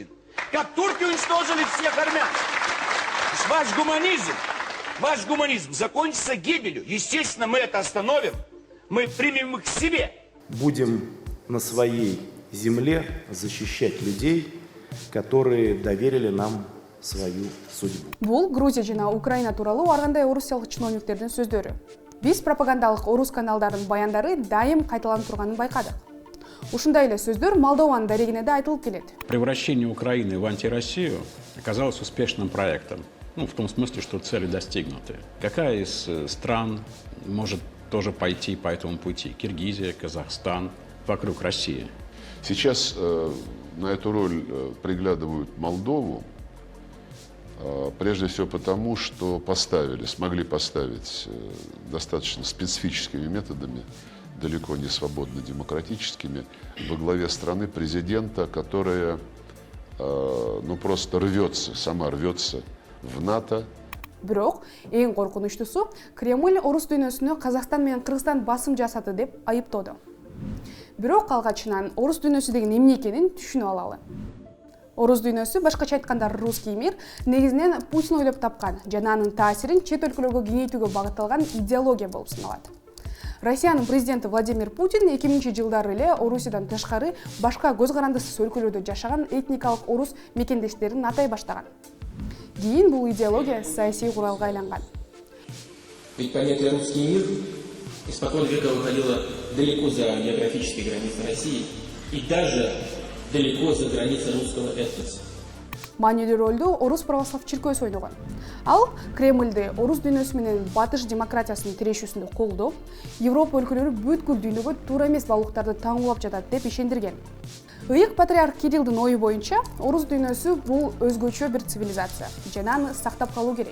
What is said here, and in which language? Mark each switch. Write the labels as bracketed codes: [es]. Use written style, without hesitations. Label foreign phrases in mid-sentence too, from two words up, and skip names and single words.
[ru] Как турки уничтожили всех армян. Ваш гуманизм закончится гибелью. Естественно, мы это остановим. Мы примем их к себе. Будем на своей земле защищать людей, которые доверили нам свою судьбу. [ky] Бул Грузия жана Украина тууралуу ар кандай орусиялык чиновниктердин сөздөрү. Биз пропагандалык орус каналдарынын баяндары дайым кайталанып турганын байкадык. Ушундай эле сөздөр Молдованын дарегине да айтылып келет. [ru] Превращение Украины в антироссию оказалось успешным проектом. В том смысле, что цели достигнуты. Какая из стран может тоже пойти по этому пути? Киргизия, Казахстан, вокруг России. Сейчас на эту роль приглядывают Молдову, прежде всего потому, что смогли поставить достаточно специфическими методами, далеко не свободно демократическими, во главе страны президента, которая просто сама рвется в НАТО. [ky] Бирок эң коркунучтусу Кремль орус дүйнөсүнө Казакстан менен Кыргызстан басым жасады деп айыптоодо. Бирок алгачынан орус дүйнөсү деген эмне экенин түшүнүп алалы. Орус дүйнөсү, башкача айтканда [ru] русский мир, [ky] негизинен Путин ойлоп тапкан жана анын таасирин чет өлкөлөргө кеңейтүүгө багытталган идеология болуп саналат. Россиянын президенти Владимир Путин 2000-жылдары эле Орусиядан тышкары башка көз карандысыз өлкөлөрдө жашаган этникалык орус мекендештерин атай баштаган. Кийин бул идеология саясий куралга айланган. [ru] Ведь понятие «русский мир» испокон века выходило далеко за географические границы России и даже далеко за границы русского этноса. [ky] Маанилүү ролду орус православ чиркөөсү ойногон. Ал Кремльди орус дүйнөсү менен батыш демократиясынын тирешүүсүндө колдоп, Европа өлкөлөрү бүткүл дүйнөгө туура эмес балуктарды таңуулап жатат деп ишендирген. Ыйык патриарх Кириллдин ою боюнча, орус дүйнөсү бул өзгөчө бир цивилизация жана аны сактап калуу керек.